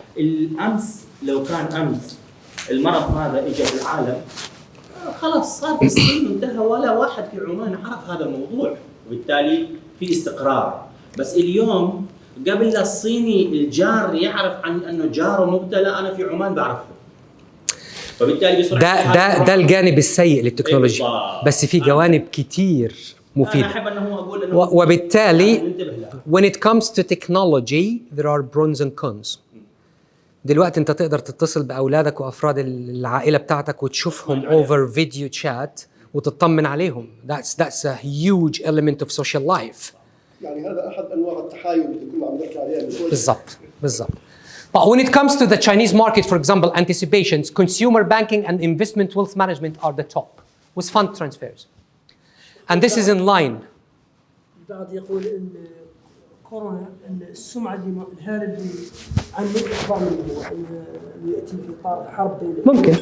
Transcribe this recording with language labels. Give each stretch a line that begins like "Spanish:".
Arabic: الأمس لو كان أمس المرض هذا إجا في العالم خلاص صار في الصين انتهى ولا واحد في عمان عرف هذا الموضوع، وبالتالي في استقرار. بس اليوم قبل لا الصيني الجار يعرف عن انه جاره مبتلى انا في عمان بعرفه. فبالتالي بسرعه ده الجانب السيء للتكنولوجيا، بس في جوانب كتير مفيدة. أنا أحب أنه أقول أنه وبالتالي
English: when it comes to technology there are pros and cons.
Arabic: دلوقتي أنت تقدر تتصل بأولادك وأفراد العائلة بتاعتك وتشوفهم
English: over video chat
Arabic: وتطمن عليهم.
English: That's a huge element of social life.
Arabic: يعني هذا أحد أنواع التحايل اللي كنا عم نحكي عليها من شوي. بالضبط.
English: But when it comes to the Chinese market, for example, anticipations, consumer banking and investment wealth management are the top with fund transfers. And this is in line.
Arabic: البعض يقول ان كورونا ان السمعه الهاله اللي عن الاخبار منه انه ياتي في اطار حرب بين